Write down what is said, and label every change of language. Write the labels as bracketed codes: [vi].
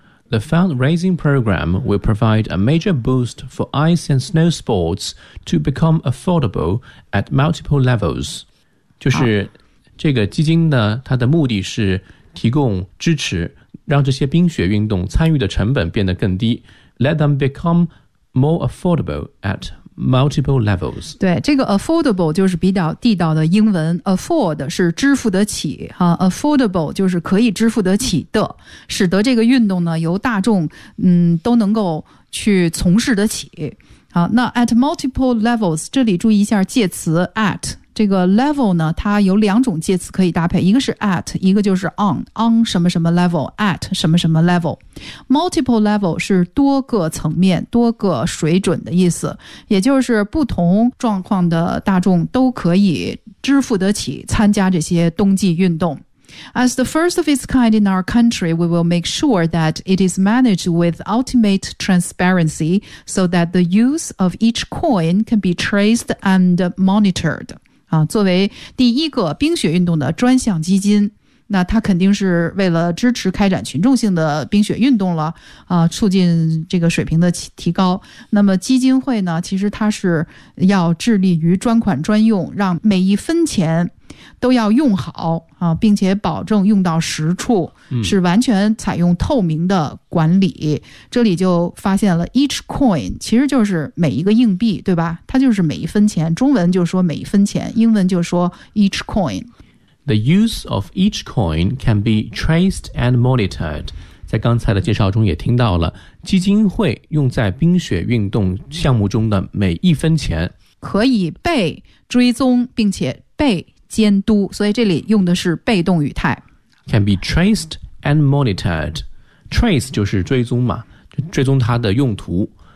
[en] The fundraising program will provide a major boost for ice and snow sports to become affordable at multiple levels. [zh] 就是这个基金呢它的目的是提供支持，让这些冰雪运动参与的成本变得更低。 [en] Let them become more affordable at multiple levels. [zh] 对，这个 affordable 就是比较地道的英文， afford 是支付得起、啊、affordable 就是可以支付得起的，使得这个运动呢由大众、都能够去从事得起。好，那 at multiple levels 这里注意一下介词 at， 这个 level 呢它有两种介词可以搭配，一个是 at， 一个就是 on， on 什么什么 level， at 什么什么 level。 multiple level 是多个层面多个水准的意思，也就是不同状况的大众都可以支付得起参加这些冬季运动。 [en] As the first of its kind in our country, we will make sure that it is managed with ultimate transparency so that the use of each coin can be traced and monitored. [zh] 啊，作为第一个冰雪运动的专项基金，那它肯定是为了支持开展群众性的冰雪运动了，促进这个水平的提高。那么基金会呢，其实它是要致力于专款专用，让每一分钱都要用好啊，并且保证用到实处，是完全采用透明的管理。这里就发现了 each coin 其实就是每一个硬币，对吧？它就是每一分钱，中文就说每一分钱，英文就说 each coin。 [en] The use of each coin can be traced and monitored. [zh] 在刚才的介绍中也听到了，基金会用在冰雪运动项目中的每一分钱可以被追踪并且被监督，所以这里用的是被动语态。 Can be traced and monitored. Trace 就是追踪嘛，追踪它的用途。